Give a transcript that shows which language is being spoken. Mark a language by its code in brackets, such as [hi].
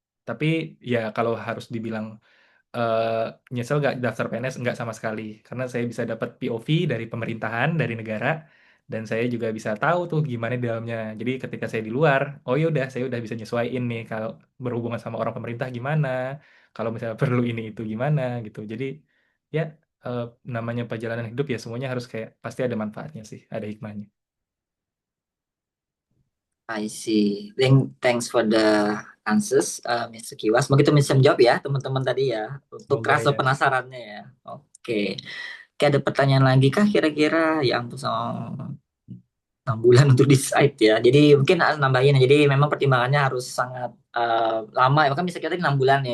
[id] Tapi ya kalau harus dibilang eh, nyesel nggak daftar PNS nggak sama sekali karena saya bisa dapat POV dari pemerintahan dari negara dan saya juga bisa tahu tuh gimana di dalamnya. Jadi ketika saya di luar, oh ya udah saya udah bisa nyesuaiin nih kalau berhubungan sama orang pemerintah gimana, kalau misalnya perlu ini itu gimana gitu. Jadi ya eh, namanya perjalanan hidup ya semuanya harus kayak pasti ada manfaatnya sih, ada hikmahnya. [en] I see. Thanks for the answers, Mr. Kiwas. [id] Begitu bisa menjawab ya, teman-teman tadi ya, untuk Semoga rasa ya. penasarannya ya. Oke. Oke, ada pertanyaan lagi kah kira-kira? Ya ampun, sama 6 bulan untuk decide ya. Jadi mungkin harus nambahin ya. Jadi memang pertimbangannya harus sangat lama ya. Bahkan bisa kita 6 bulan ya.